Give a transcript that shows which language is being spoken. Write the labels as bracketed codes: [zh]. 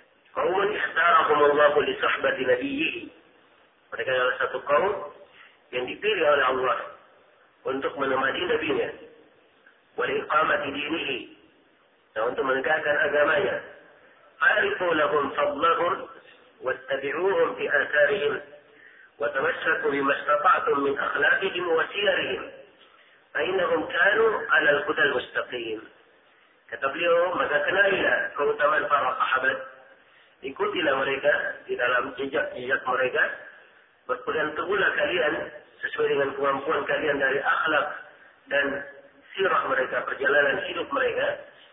[id] Qaumun ikhtarahum Allah li sahbati nabiyyihi. Mereka adalah satu kaum yang dipilih oleh Allah untuk menemani nabinya. Wa li iqamati dinihi. Dan untuk menegakkan agamanya. [ar] أعرفوا لهم فضلهم واتبعوهم في آثارهم وتمسكوا بما استطعتم من أخلاقهم وسيرهم فإنهم كانوا على الهدى المستقيم. [id] كتب لي مذكنا إلى كوتما الفرق حبت ikuti lah mereka di dalam jejak-jejak mereka, berpegang teguhlah kalian sesuai dengan kemampuan kalian dari akhlak dan sirah mereka, perjalanan hidup mereka.